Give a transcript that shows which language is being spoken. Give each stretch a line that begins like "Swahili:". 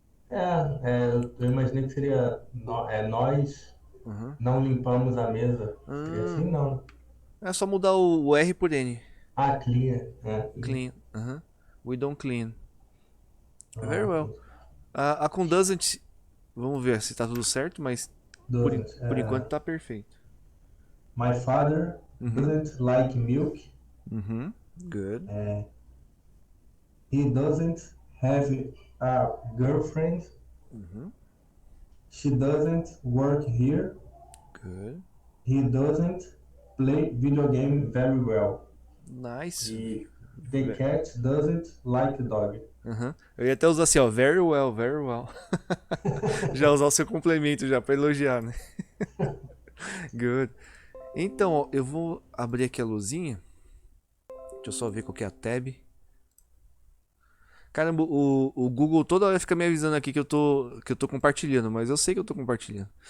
Portuguese: Eu imaginei que seria nós não limpamos a mesa. Seria assim, não. É só mudar o R por N.
English: Clear. Clean. We don't clean. Very Ah, well.
Portuguese: A com doesn't, vamos ver se tá tudo certo, mas
English: doesn't.
Portuguese: por enquanto tá perfeito.
English: My father doesn't like milk. Good. He doesn't have a girlfriend. She doesn't work here. Good. He doesn't play video game very well. Nice. E the cat doesn't like dog.
Portuguese: Eu ia até usar assim, ó,
English: very well, very well.
Portuguese: Já usar o seu complemento já pra elogiar, né?
English: Good.
Portuguese: Então, ó, eu vou abrir aqui a luzinha. Deixa eu só ver qual que é a tab. Caramba, o Google toda hora fica me avisando aqui que eu tô compartilhando, mas eu sei que eu tô compartilhando.